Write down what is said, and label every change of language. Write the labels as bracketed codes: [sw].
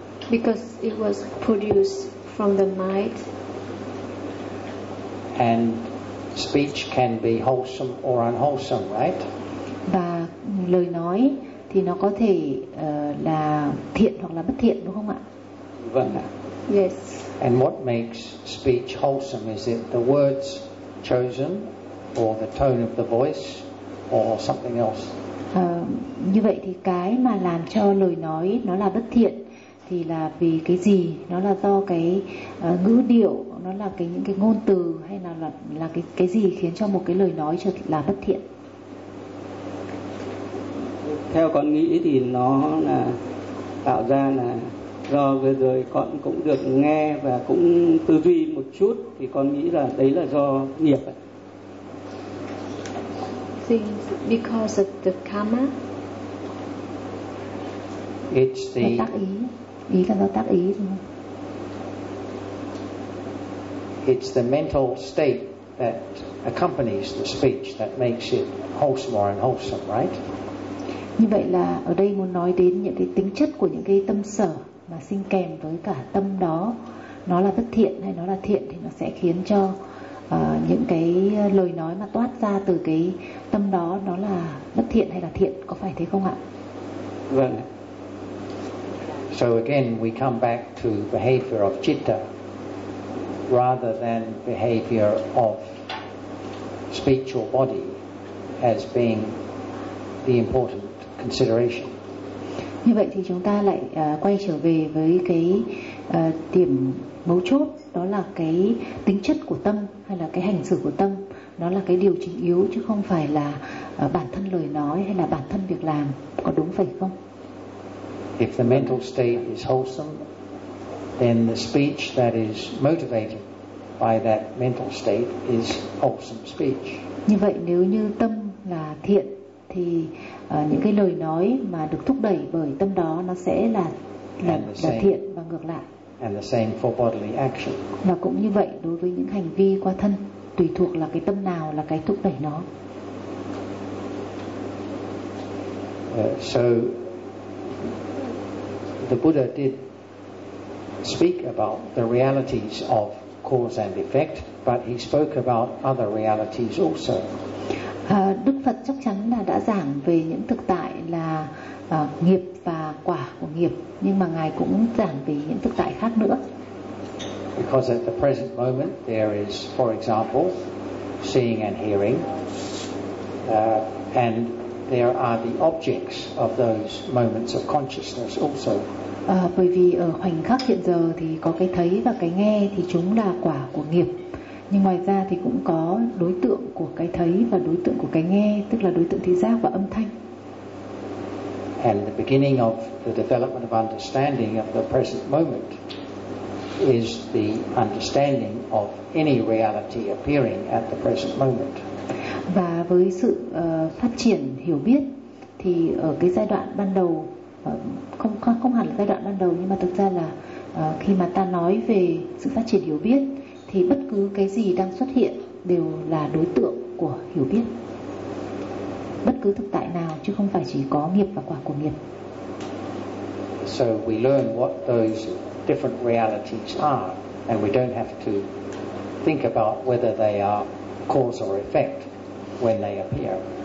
[en] Because it was produced from the mind. And speech can be wholesome or unwholesome, right? [vi] Và lời nói thì nó có thể là thiện hoặc là bất thiện, đúng không ạ? Vâng ạ. [en] Yes. And what makes speech wholesome? Is it the words chosen or the tone of the voice or something else? [vi] Như vậy thì cái mà làm cho lời nói nó là bất thiện thì là vì cái gì? Nó là do cái ngữ điệu, nó là cái những cái ngôn từ, hay là cái gì khiến cho một cái lời nói trở là bất thiện? Theo con nghĩ thì nó là tạo ra là do vừa rồi con cũng được nghe và cũng tư duy một chút, thì con nghĩ là đấy là do nghiệp. [en] Because of the karma. It's the [vi] tác ý. Ý là do tác ý, đúng không? [en] It's the mental state that accompanies the speech that makes it wholesome or unwholesome, right? [vi] Như vậy là ở đây muốn nói đến những cái tính chất của những cái tâm sở mà sinh kèm với cả tâm đó, nó là bất thiện hay nó là thiện, thì nó sẽ khiến cho những cái lời nói mà toát ra từ cái tâm đó nó là bất thiện hay là thiện, có phải thế không ạ? Vâng. [en] So again we come back to behavior of citta rather than behavior of speech or body as being the important consideration. [vi] Như vậy thì chúng ta lại quay trở về với cái điểm mấu chốt, đó là cái tính chất của tâm hay là cái hành xử của tâm, nó là cái điều chính yếu chứ không phải là bản thân lời nói hay là bản thân việc làm, có đúng phải không? [en] If the mental state is wholesome, then the speech that is motivated by that mental state is wholesome speech. [vi] Như vậy nếu như tâm là thiện thì những cái lời nói mà được thúc đẩy bởi tâm đó nó sẽ là thiện, và ngược lại. [en] And the same for bodily action. [vi] Và cũng như vậy đối với những hành vi qua thân, tùy thuộc là cái tâm nào là cái thúc đẩy nó. [en] So the Buddha did speak about the realities of cause and effect, but he spoke about other realities also. [vi] Đức Phật chắc chắn là đã giảng về những thực tại là nghiệp và quả của nghiệp, nhưng mà ngài cũng giảng về những thực tại khác nữa. [en] Because at the present moment there is, for example, seeing and hearing, and there are the objects of those moments of consciousness also. [vi] Bởi vì ở khoảnh khắc hiện giờ thì có cái thấy và cái nghe, thì chúng là quả của nghiệp. Nhưng ngoài ra thì cũng có đối tượng của cái thấy và đối tượng của cái nghe, tức là đối tượng thị giác và âm thanh. [en] And the beginning of the development of understanding of the present moment is the understanding of any reality appearing at the present moment. [vi] Và với sự phát triển hiểu biết thì ở cái giai đoạn ban đầu, không hẳn là giai đoạn ban đầu, nhưng mà thực ra là khi mà ta nói về sự phát triển hiểu biết thì bất cứ cái gì đang xuất hiện đều là đối tượng của hiểu biết. Bất cứ thực tại nào, chứ không phải chỉ có nghiệp và quả của nghiệp. [en] So we learn what those different realities are, and we don't have to think about whether they are cause or effect when they appear.